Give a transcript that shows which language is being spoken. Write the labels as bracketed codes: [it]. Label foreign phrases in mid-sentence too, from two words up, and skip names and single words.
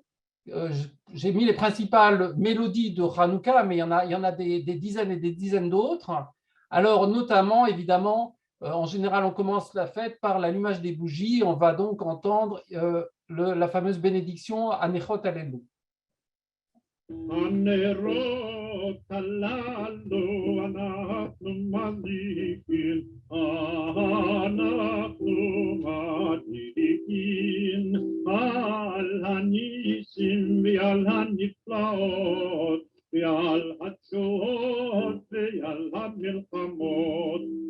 [fr] J'ai mis les principales mélodies de Hanouka, mais il y en a des dizaines et des dizaines d'autres. Alors, notamment, évidemment, en général, on commence la fête par l'allumage des bougies. On va donc entendre la fameuse bénédiction [he] הנרות הללו. הנרות הללו אנחנו מדליקים, אנחנו מדליקים על הניסים ועל הנפלאות ועל התשועות ועל המלחמות